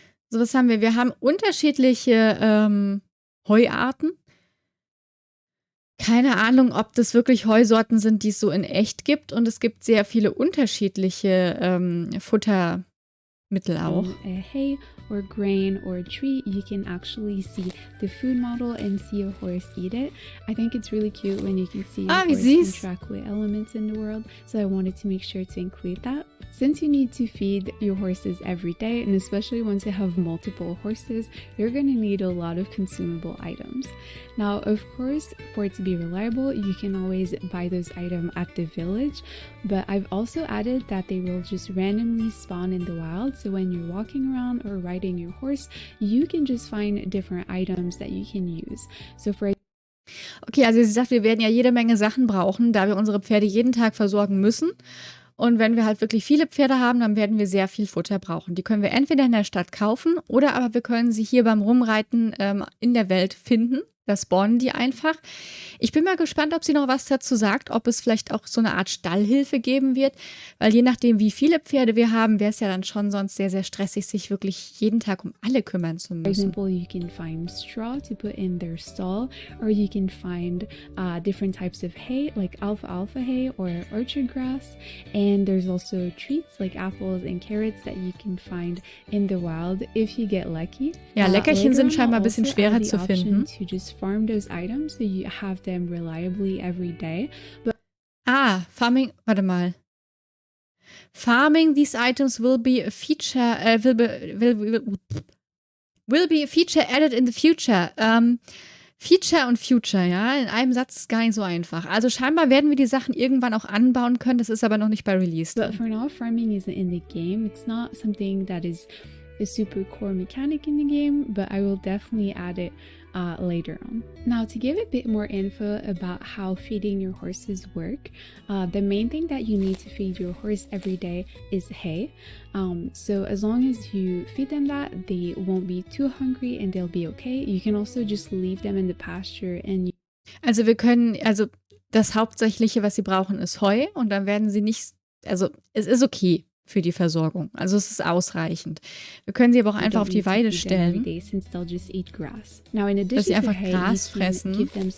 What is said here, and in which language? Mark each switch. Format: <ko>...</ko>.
<de>So, was haben wir? Wir haben unterschiedliche Heuarten. Keine Ahnung, ob das wirklich Heusorten sind, die es so in echt gibt. Und es gibt sehr viele unterschiedliche Futtermittel auch.</de> <en>Hay or grain or a tree, you can actually see the food model and see a horse eat it. I think it's really cute when you can see a horse interact with elements in the world. So I wanted to make sure to include that. Since you need to feed your horses every day, and especially once you have multiple horses, you're going to need a lot of consumable items. Now, of course, for it to be reliable, you can always buy those items at the village, but I've also added that they will just randomly spawn in the wild. So when you're walking around or riding your horse, you can just find different items that you can use. So for</en> <de>Okay, also sie sagt, wir werden ja jede Menge Sachen brauchen, da wir unsere Pferde jeden Tag versorgen müssen. Und wenn wir halt wirklich viele Pferde haben, dann werden wir sehr viel Futter brauchen. Die können wir entweder in der Stadt kaufen oder aber wir können sie hier beim Rumreiten in der Welt finden. Da spawnen die einfach. Ich bin mal gespannt, ob sie noch was dazu sagt, ob es vielleicht auch so eine Art Stallhilfe geben wird, weil je nachdem, wie viele Pferde wir haben, wäre es ja dann schon sonst sehr, sehr stressig, sich wirklich jeden Tag um alle kümmern zu müssen.</de> <en>For example, you can find straw to put in their stall, or you can find different types of hay, like alfalfa hay or orchard grass, and there's also treats like apples and carrots that you can find in the wild if you get lucky.</en> <de>Ja, Leckerchen sind scheinbar ein bisschen schwerer zu finden.</de> <en>Farm those items so you have them reliably every day. But</en> <de>Farming, warte mal.</de> <en>Farming these items will be a feature will be a feature added in the future.</en> <de>Feature und Future, ja, in einem Satz ist gar nicht so einfach. Also scheinbar werden wir die Sachen irgendwann auch anbauen können, das ist aber noch nicht bei Release.</de> <en>But for now, farming isn't in the game. It's not something that is a super core mechanic in the game, but I will definitely add it later on. Now, to give a bit more info about how feeding your horses work, the main thing that you need to feed your horse every day is hay. So as long as you feed them that, they won't be too hungry and they'll be okay. You can also just leave them in the pasture and</en> <de>also das Hauptsächliche, was sie brauchen, ist Heu und dann werden sie nicht, also es ist okay für die Versorgung. Also es ist ausreichend. Wir können sie aber auch einfach auf die Weide stellen, dass sie einfach Gras fressen.</de>